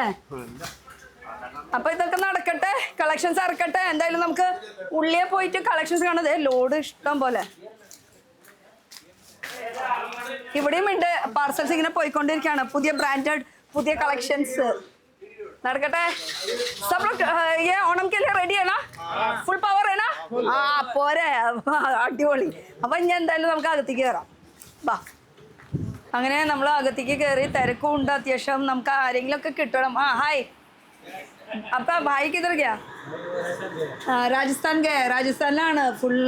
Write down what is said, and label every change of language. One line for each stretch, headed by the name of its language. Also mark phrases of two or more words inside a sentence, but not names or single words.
Malayalam: അപ്പൊ ഇതൊക്കെ നടക്കട്ടെ, കളക്ഷൻസ് ഇറക്കട്ടെ. എന്തായാലും നമുക്ക് ഉള്ളിയെ പോയിട്ട് കളക്ഷൻസ് കാണുന്നത്. ലോഡ് ഇഷ്ടം പോലെ ഇവിടെയും ഉണ്ട്. പാർസൽസ് ഇങ്ങനെ പോയിക്കൊണ്ടിരിക്കുകയാണ്. പുതിയ ബ്രാൻഡഡ് പുതിയ കളക്ഷൻസ് നടക്കട്ടെ.
Hindi: सब लोग ये ओणम के लिए रेडी है ना?
English: full power
Hindi: है ना?
Malayalam: പോരെ, അടിപൊളി. അപ്പൊ ഇനി എന്തായാലും നമുക്ക് അകത്തേക്ക് കയറാം. വാ. അങ്ങനെ നമ്മൾ അകത്തേക്ക് കയറി. തിരക്കും ഉണ്ട് അത്യാവശ്യം. നമുക്ക് ആരെങ്കിലും ഒക്കെ കിട്ടണം. ഹായ്. അപ്പൊ
Hindi: भाई किधर गया?
Malayalam: രാജസ്ഥാനിലാണ് ഫുള്ള്.